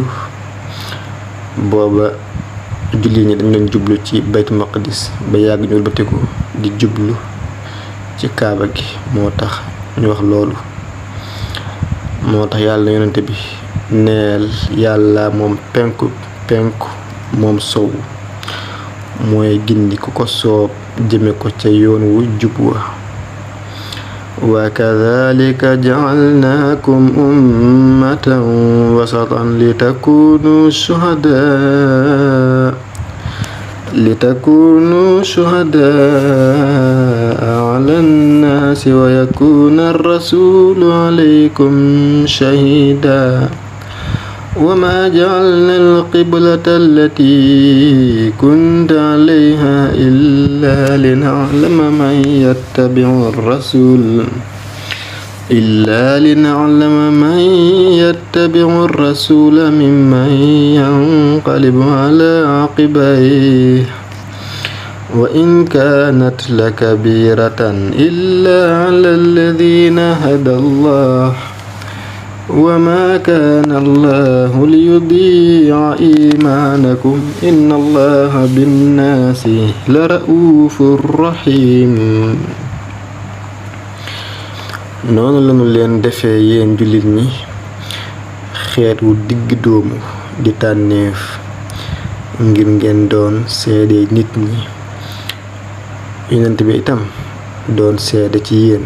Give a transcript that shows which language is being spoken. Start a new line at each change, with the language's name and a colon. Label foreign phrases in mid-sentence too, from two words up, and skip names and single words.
Wolof: booba julli ñi dañ doon jublu ci baytu maqdis ba yàgg ñu wëlbatiku di jublu ci kaaba gi, moo tax ñu wax loolu. moo tax yàlla yonente bi neel yàlla moom penku moom sow mooy gindi ku ko soob jëme ko ca yoon wu jub wa.
Arabic: وكذلك جعلناكم أمة وسطا لتكونوا شهداء على الناس ويكون الرسول عليكم شهيدا. وما جعلنا القبلة التي كنت عليها إلا لنعلم من يتبع الرسول ممن ينقلب على عقبيه وإن كانت لكبيرة إلا على الذين هدى الله وما كان الله ليضيع إيمانكم إن الله بالناس لرؤوف رحيم.
Wolof: noonu lañu leen defee yéen jullit ñi xeet wu digg doomu di tànneef ngir ngeen doon seede nit ñi. yonent bi itam doon seede ci yéen.